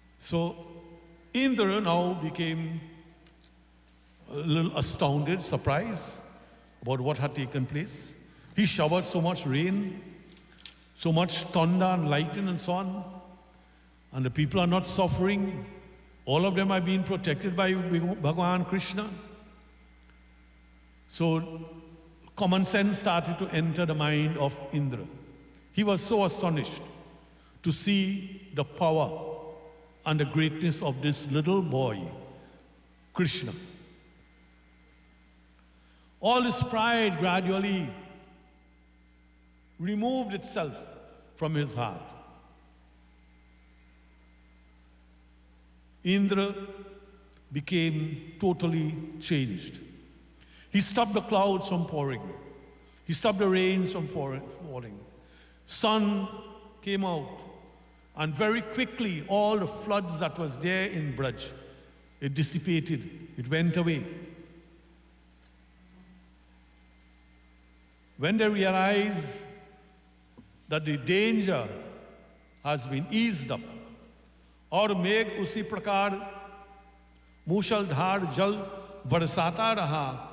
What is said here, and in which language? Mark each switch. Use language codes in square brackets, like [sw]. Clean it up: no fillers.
[en] So Indra now became little astounded surprise about what had taken place he showered so much rain so much thunder and lightning and so on And the people are not suffering. All of them are being protected by Bhagwan Krishna. So common sense started to enter the mind of Indra. He was so astonished to see the power and the greatness of this little boy, Krishna. All his pride gradually removed itself from his heart. Indra became totally changed. He stopped the clouds from pouring. He stopped the rains from falling. Sun came out, and very quickly all the floods that was there in Braj, it dissipated, it went away. When they realize that the danger has been eased up, [hi] और मेघ उसी प्रकार मूसलधार जल बरसाता रहा